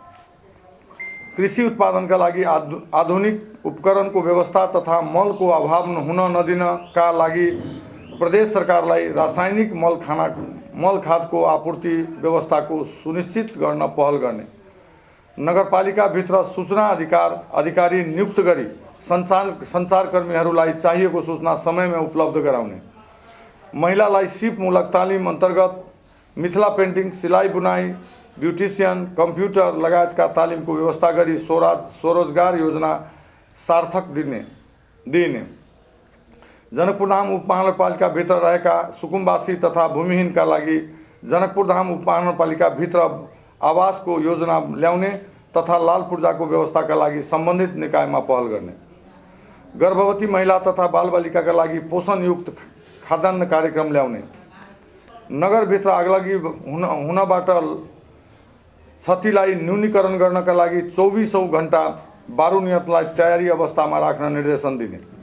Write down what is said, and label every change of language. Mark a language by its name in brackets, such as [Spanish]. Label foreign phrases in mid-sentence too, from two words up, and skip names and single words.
[Nepali] कृषि उत्पादन का लागि आधुनिक उपकरण को व्यवस्था तथा मल को अभाव हुन नदिन का लागि प्रदेश सरकारलाई रासायनिक मल खाद को आपूर्ति व्यवस्था को सुनिश्चित गर्न पहल गर्ने नगरपालिका भित्र सूचना अधिकारी नियुक्त गरी संचारकर्मीहरूलाई चाहिएको सूचना समय में उपलब्ध गराउने महिलालाई सिपमूलक तालिम अंतर्गत मिथिला पेंटिंग सिलाई बुनाई ब्यूटिशियन कंप्यूटर लगायत का तालिम को व्यवस्था करी स्वरोजगार योजना सार्थक दिने जनकपुर धाम उपमहानगरपालिका भित्र रहेका सुकुम्बासी तथा भूमिहीन का लागि जनकपुर धाम उपमहानगरपालिका भित्र आवास को योजना ल्याउने तथा लाल पूर्जा को व्यवस्था का लागि संबंधित निकाय में पहल करने गर्भवती महिला तथा बालबालिका का लागि पोषण युक्त खाद्यान्न कार्यक्रम ल्याउने नगर भित्र आगलागी हुनबाट क्षतिलाई न्यूनीकरण गर्नका लागि 24औं घण्टा बारुनियतलाई तयारी अवस्थामा राख्न निर्देशन दिने